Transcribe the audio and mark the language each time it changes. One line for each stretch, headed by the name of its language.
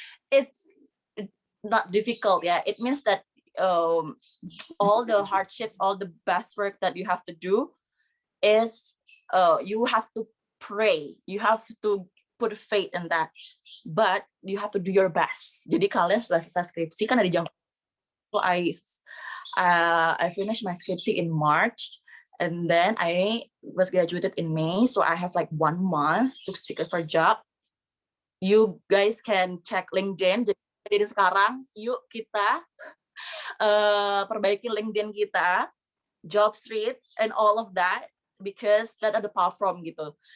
English: It's not difficult, yeah. It means that all the hardships, all the best work that you have to do is you have to pray, you have to put faith in that, but you have to do your best.
Indonesian: Jadi kalian setelah selesai skripsi kan ada jangka.
English: So I finished my skripsi in March, and then I was graduated in May, so I have like 1 month to seek for a job. You guys can check LinkedIn.
Indonesian: Jadi sekarang yuk kita perbaiki LinkedIn kita,
English: Jobstreet, and all of that, because that are the platform gitu.